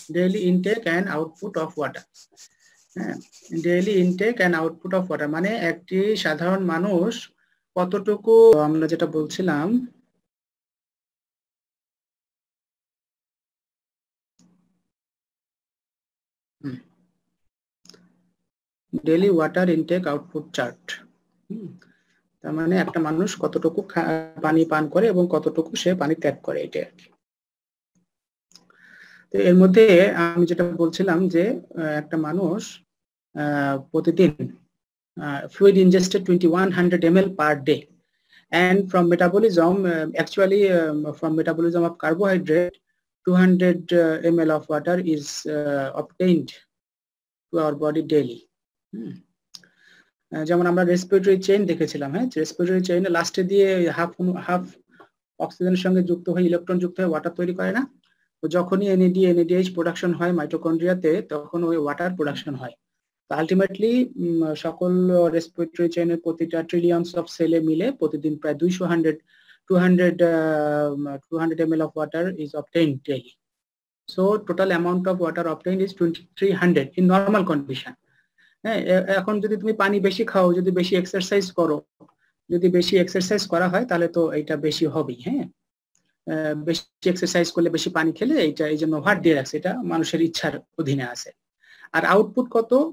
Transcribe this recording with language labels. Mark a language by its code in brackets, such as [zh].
[en] Daily intake and output of water. হ্যাঁ, daily intake and output of water [bn] মানে একটি সাধারণ মানুষ কতটুকু, আমরা যেটা বলছিলাম, [en] Daily water intake output chart. [bn] তার মানে একটা মানুষ কতটুকু পানি পান করে এবং কতটুকু সে পানি ত্যাগ করে, এটা আর কি। তো এর মধ্যে আমি যেটা বলছিলাম যে একটা মানুষ প্রতিদিন [en] fluid ingested 2100 ml per day, and from metabolism, actually from metabolism of carbohydrate 200 ml of water is obtained to our body daily. [bn] যেমন আমরা রেসপিরেটরি চেইন দেখেছিলাম, হ্যাঁ, রেসপিরেটরি চেইনে লাস্টে দিয়ে হাফ হাফ অক্সিজেনের সঙ্গে যুক্ত হয়ে ইলেকট্রন যুক্ত হয়ে ওয়াটার তৈরি করে না? তো যখনই এনএডিএইচ প্রোডাকশন হয় মাইটোকন্ড্রিয়াতে, তখন ওই ওয়াটার প্রোডাকশন হয়। আলটিমেটলি সকল রেসপিরেটরি চেইনের প্রতিটা ট্রিলিয়নস অফ সেলে মিলে প্রতিদিন প্রায় [en] 200 ml of water is obtained daily. So total amount of water obtained is 2300 in normal condition. [bn] হ্যাঁ, এখন যদি তুমি পানি বেশি খাও, যদি বেশি এক্সারসাইজ করো, যদি বেশি এক্সারসাইজ করা হয় তাহলে তো এটা বেশি হবেই। হ্যাঁ, বেশি এক্সারসাইজ করলে, বেশি পানি খেলে, এইটা এই জন্য হোয়াট দিয়ে রাখছে, এটা মানুষের ইচ্ছার অধীনে আছে। আর আউটপুট কত?